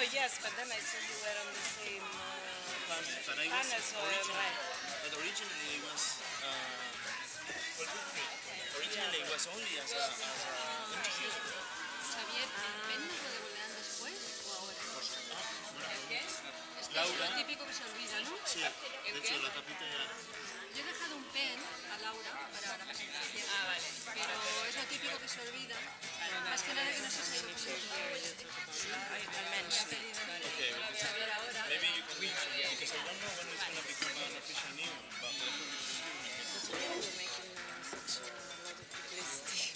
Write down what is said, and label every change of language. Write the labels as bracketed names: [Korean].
[English] yes, but then I saw you were on the same panel, so I'm right. But originally it was originally it was only as a interview. [Spanish] Xavier, ¿el pen nos lo devolverán después o ahora? ¿Qué? Es que Laura. es lo típico que se olvida, ¿no? Sí, de hecho la tapita ya... Yo he dejado un pen a Laura para la presentación. Vale. Pero es lo típico que se olvida. Más que nada que no se sabe cómo se [English] I mentioned it. Okay, maybe you can because I don't know when it's going to become an official news, but You're making such a lot of publicity.